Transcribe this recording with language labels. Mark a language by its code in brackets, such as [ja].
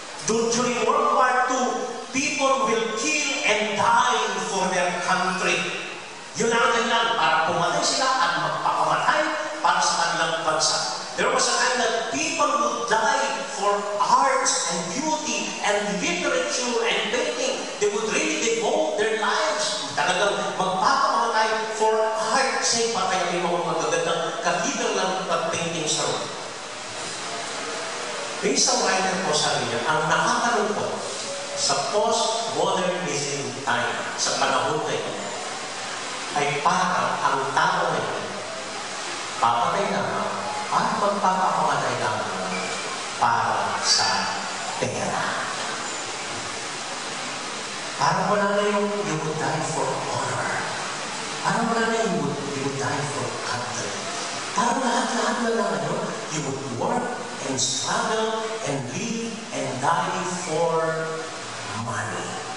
[en] During World War II, people will kill and die for their country. [tl] Yun ang kailangan para pumatay sila at magpakamatay para sa kanilang bansa. [en] There was a time that people would die for arts and beauty and literature and painting. They would really devote their lives. [tl] Talagang magpapakamatay [en] for art's sake. [tl] Kaya may mga magagandang cathedral ng pag-painting sa room. May isang writer po sabi niya, ang nakakalungkot sa post-modernism time, sa panahon na yun, ay parang ang tao na yun, papatay naman, at magpapakamatay naman para sa pera. Parang wala na yung [en] you would die for honor. Parang wala na yung you would die for country. [tl] Parang lahat-lahat na lang ano, [en] you would work and struggle and live and die for money.